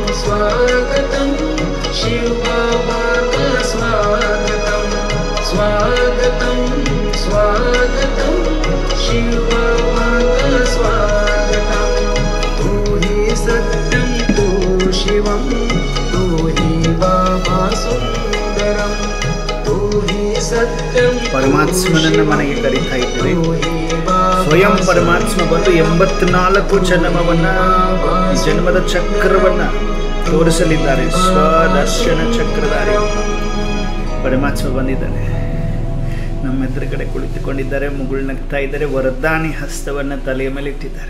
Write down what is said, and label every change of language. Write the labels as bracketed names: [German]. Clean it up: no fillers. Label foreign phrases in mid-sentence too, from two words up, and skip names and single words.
[Hindi] स्वागतं शिव बाबा का स्वागतं स्वागतं स्वागतं शिव बाबा का स्वागतं तू ही सत्यं तू शिवं तू ही बाबा सुंदरं तू ही सत्यं [Kannada] ಪರಮಾತ್ಮನನ್ನ ಮನೆಗೆ ಕರೀತಾ ಇದ್ದೀವಿ. ಸ್ವಯಂ ಪರಮಾತ್ಮ ಬಂದು 84 ಜನ್ಮವನ್ನ ಜನ್ಮದ ಚಕ್ರವನ್ನ ತೋರಿಸಲಿದ್ದಾರೆ. ಸ್ವದರ್ಶನ ಚಕ್ರಧಾರಿ ಪರಮಾತ್ಮ ಬಂದಿದ್ದಾನೆ, ನಮ್ಮ ಎದುರುಗಡೆ ಕುಳಿತುಕೊಂಡಿದ್ದಾರೆ, ಮುಗುಳ್ನಗ್ತಾ ಇದ್ದಾರೆ, ವರದಾನಿ ಹಸ್ತವನ್ನ ತಲೆಯ ಮೇಲೆ ಇಟ್ಟಿದ್ದಾರೆ.